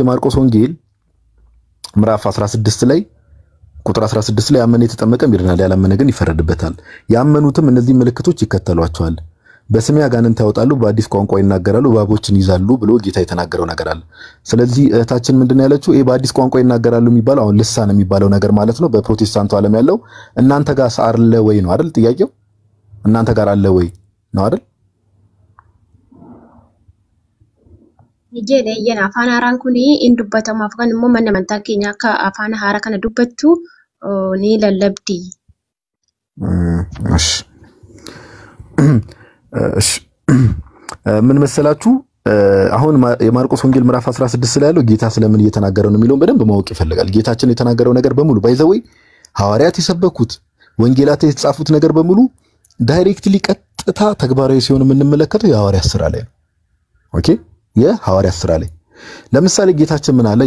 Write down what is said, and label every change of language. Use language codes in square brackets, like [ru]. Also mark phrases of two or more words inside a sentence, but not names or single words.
[am] የማርቆስ ወንጌል ምዕራፍ 16 ላይ ቁጥር 16 ላይ ያመነ የተጠመቀ ይድናል ያላመነ ግን ይፈረድበታል። ያመኑትም እነዚህ ምልክቶች ይከተሏቸዋል። በስሜ አጋንንት ያወጣሉ፣ በአዲስ ቋንቋ ይናገራሉ፣ እባቦችን ይዛሉ ብሎ ጌታ የተናገረው ነገር አለ። ስለዚህ እህታችን ምንድነው ያለችው? በአዲስ ቋንቋ ይናገራሉ የሚባለው አሁን ልሳን የሚባለው ነገር ማለት ነው። በፕሮቴስታንቱ ዓለም ያለው እናንተ ጋር አለ ወይ ነው አይደል? ጥያቄው እናንተ ጋር አለ ወይ ነው አይደል? [om] Ijjeedha iyyan afaan haaraan kun in dubbatamaaf kan immoo manni amantaa keenya akka afaan haaraa kana dubbattu ni lallabdi. [am] ምን መሰላችሁ? አሁን የማርቆስ ወንጌል ምዕራፍ 16 ላይ ያለው ጌታ ስለምን እየተናገረ ነው የሚለውን በደንብ ማወቅ ይፈልጋል። ጌታችን የተናገረው ነገር በሙሉ ባይዘወይ ሐዋርያት የሰበኩት ወንጌላት የተጻፉት ነገር በሙሉ ዳይሬክትሊ ቀጥታ ተግባራዊ ሲሆን የምንመለከተው የሐዋርያት ሥራ ላይ ነው። ኦኬ የሐዋርያት ሥራ ላይ ለምሳሌ ጌታችን ምን አለ?